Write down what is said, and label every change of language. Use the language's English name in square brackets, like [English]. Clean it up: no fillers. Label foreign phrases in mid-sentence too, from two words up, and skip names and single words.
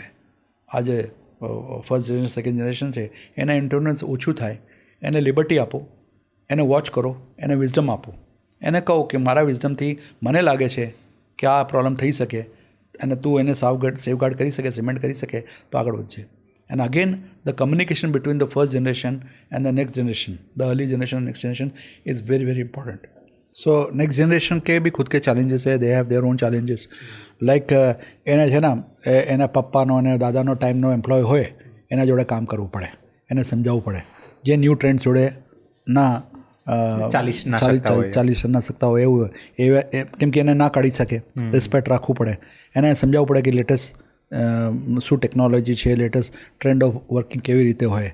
[Gujarati] આજે [English] first generation second generation [Gujarati] છે એના ઇન્ટરફિરન્સ ઓછું થાય, એને લિબર્ટી આપો, એને વોચ કરો, એને વિઝડમ આપો, એને કહો કે મારા વિઝડમથી મને લાગે છે કે આ પ્રોબ્લેમ થઈ શકે અને તું એને સેફગાર્ડ કરી શકે, સિમેન્ટ કરી શકે તો આગળ વધશે. [English] And again, the communication between the first generation and the next generation, the early generation and next generation is very, very important. So, next generation [Hindi] के भी खुद के challenges है, [English] they have their own challenges. [Gujarati] Like એના છે ને એના પપ્પાનો અને દાદાનો ટાઈમનો એમ્પ્લોય હોય એના જોડે કામ કરવું પડે, એને સમજાવવું પડે. જે [English] new trend [Gujarati] જોડે ના ચાલીસ ના શકતા હોય એવું એ કેમ કે એને ના કાઢી શકે, રિસ્પેક્ટ રાખવું પડે, એને સમજાવવું પડે કે લેટેસ્ટ શું ટેકનોલોજી છે, [English] latest trend of working [Gujarati] કેવી રીતે હોય.